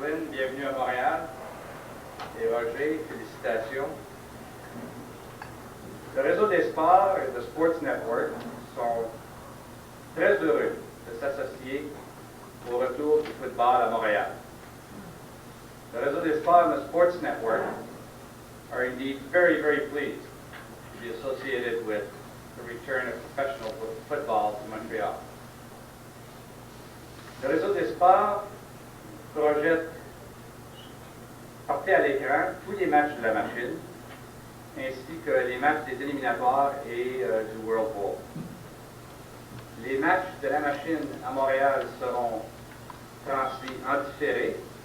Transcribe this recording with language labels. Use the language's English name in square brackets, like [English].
[French] Lynn, bienvenue à Montréal. Et Roger, félicitations. Le réseau des sports et le Sports Network sont très heureux de s'associer au retour du football à Montréal. [English] The réseau des sports and the Sports Network are indeed very, very pleased to be associated with the return of professional football to Montreal. [French] Le réseau des sports projette porter à l'écran tous les matchs de la machine, ainsi que les matchs des éliminatoires et du World Bowl. Les matchs de la machine à Montréal seront transmis en différé